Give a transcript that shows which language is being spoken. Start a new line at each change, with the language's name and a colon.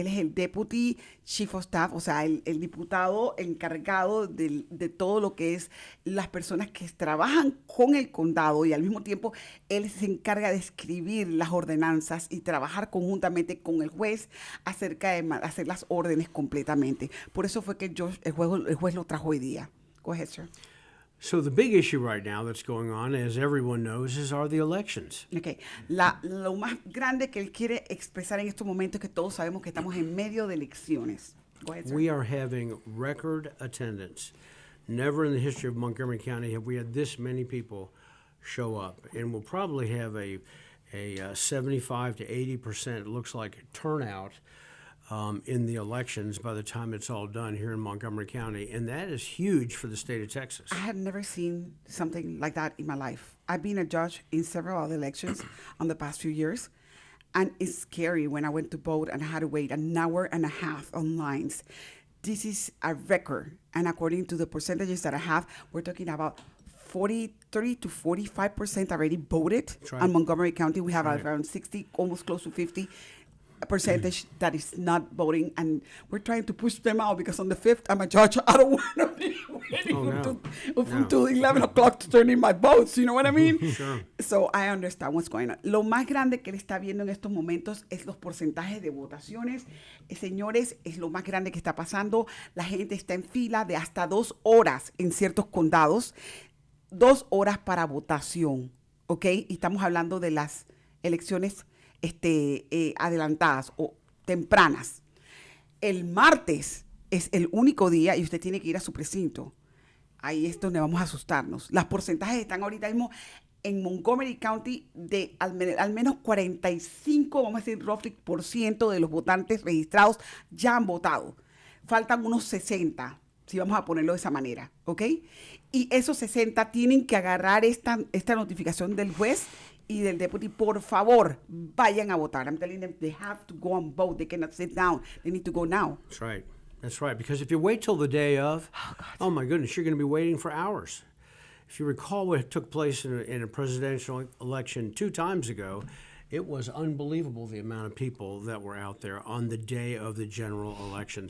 Spanish: Él es el Deputy Chief of Staff, o sea, el diputado encargado de todo lo que es las personas que trabajan con el condado, y al mismo tiempo él se encarga de escribir las ordenanzas y trabajar conjuntamente con el juez acerca de hacer las órdenes completamente. Por eso fue que el juez lo trajo hoy día.
English: Go ahead, sir. So the big issue right now that's going on, as everyone knows, are the elections. Okay.
Spanish: Lo más grande que él quiere expresar en estos momentos es que todos sabemos que estamos en medio de elecciones.
English: Go ahead, sir. We are having record attendance. Never in the history of Montgomery County have we had this many people show up, and we'll probably have a 75 to 80%, it looks like, turnout in the elections by the time it's all done here in Montgomery County, and that is huge for the state of Texas. I had never seen something like that in my life. I've been a judge in several other elections on the past few years, and it's scary when I went to vote and I had to wait an hour and a half on lines. This is a record, and according to the percentages that I have, we're talking about 30 to 45% already voted right. on Montgomery County. We have Right. around 60, almost close to 50 percentage that is not voting, and we're trying to push them out, because on the 5th, I'm a judge. I don't want to be waiting until 11 o'clock to turn in my votes. You know what I mean? Sure. So I understand what's going on.
Spanish: Lo más grande que él está viendo en estos momentos es los porcentajes de votaciones. Señores, es lo más grande que está pasando. La gente está en fila de hasta 2 horas en ciertos condados. 2 horas para votación, ¿ok? Y estamos hablando de las elecciones adelantadas o tempranas. El martes es el único día y usted tiene que ir a su precinto. Ahí es donde vamos a asustarnos. Los porcentajes están ahorita mismo en Montgomery County de al menos 45, vamos a decir, roughly, % de los votantes registrados ya han votado. Faltan unos 60. si vamos a ponerlo de esa manera, ¿ok? Y esos 60 tienen que agarrar esta notificación del juez y del deputy. Por favor, vayan a votar.
English: I'm telling them they have to go and vote. They cannot sit down. They need to go now. That's right. That's right. Because if you wait till the day of, oh my goodness, you're going to be waiting for hours. If you recall what took place in a presidential election 2 times ago, it was unbelievable the amount of people that were out there on the day of the general election.